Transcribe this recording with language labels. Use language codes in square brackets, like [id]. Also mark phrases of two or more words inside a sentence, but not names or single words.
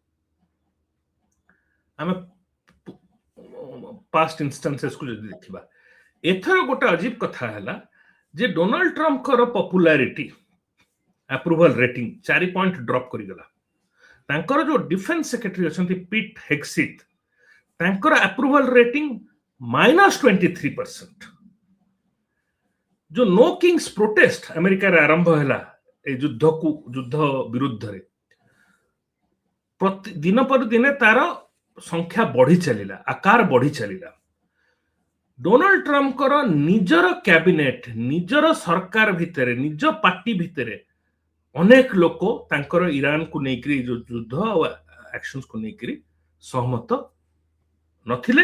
[or] ଆମେ [en] past instances [or] ଯଦି ଦେଖିବା, ଏଥର ଗୋଟେ ଅଜୀବ କଥା ହେଲା ଯେ ଡୋନାଲ୍ଡ ଟ୍ରମ୍ପଙ୍କର [en] popularity approval rating 4 point drop [or] କରିଗଲା। ତାଙ୍କର ଯୋଉ [en] defence secretary [or] ଅଛନ୍ତି ପିଟ୍ ହେଗସିଥ୍, ତାଙ୍କର [en] approval rating [or] -23%। ଯୋଉ नो किंग्स प्रोटेस्ट ଆମେରିକାରେ ଆରମ୍ଭ ହେଲା এই ଯୁଦ୍ଧ ବିରୁଦ୍ଧରେ, ଦିନ ପରେ ଦିନେ ତାର ସଂଖ୍ୟା ବଢି ଚାଲିଲା, ଆକାର ବଢି ଚାଲିଲା। ଡୋନାଲ୍ଡ ଟ୍ରମ୍ପଙ୍କର ନିଜର କ୍ୟାବିନେଟ, ନିଜର ସରକାର ଭିତରେ, ନିଜ ପାର୍ଟି ଭିତରେ ଅନେକ ଲୋକ ତାଙ୍କର ଇରାନକୁ ନେଇକିରି ଯୋଉ ଯୁଦ୍ଧ ଆଉ ଆକ୍ସନ୍ସକୁ ନେଇକିରି ସହମତ ନଥିଲେ।